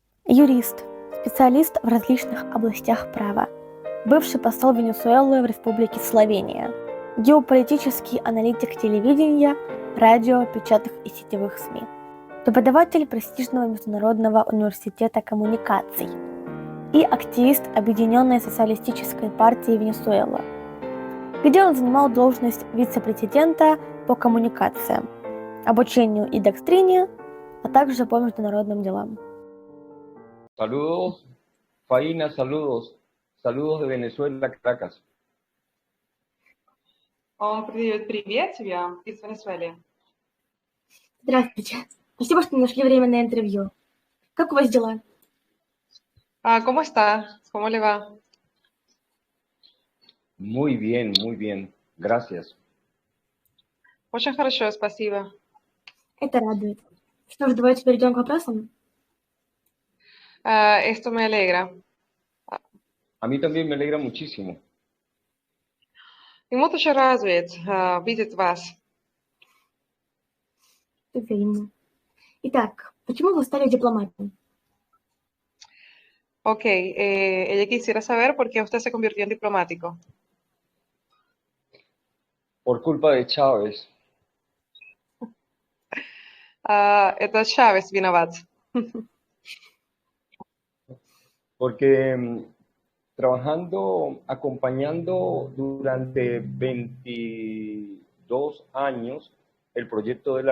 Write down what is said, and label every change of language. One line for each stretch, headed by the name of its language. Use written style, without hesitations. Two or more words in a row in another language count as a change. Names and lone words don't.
Russian: Юрист, специалист в различных областях права, бывший посол Венесуэлы в Республике Словения, геополитический аналитик телевидения, радио, печатных и сетевых СМИ, преподаватель престижного Международного университета коммуникаций и активист Объединенной социалистической партии Венесуэлы, где он занимал должность вице-президента по коммуникациям, обучению и доктрине, а также по международным делам.
Spanish: Saludos, Faina, saludos. Saludos de Venezuela, Caracas.
Russian: Привет тебя из Венесуэлы. Здравствуйте. Спасибо, что нашли время на интервью. Как у вас дела?
Spanish: ¿Cómo está? ¿Cómo le va? Muy bien. Gracias.
Russian: Очень хорошо, спасибо. Это радует. Что ж, давайте перейдем к вопросам.
Spanish: Esto me alegra. A mí también me alegra muchísimo.
Russian: И вот очень радует видеть вас. Взаимно. Итак, почему вы стали дипломатом?
Spanish: Ok, ella quisiera saber por qué usted se convirtió en diplomático. Por culpa de Chávez.
Russian: Это Chávez виноват.
Spanish: Porque trabajando, acompañando durante 22 años el proyecto de la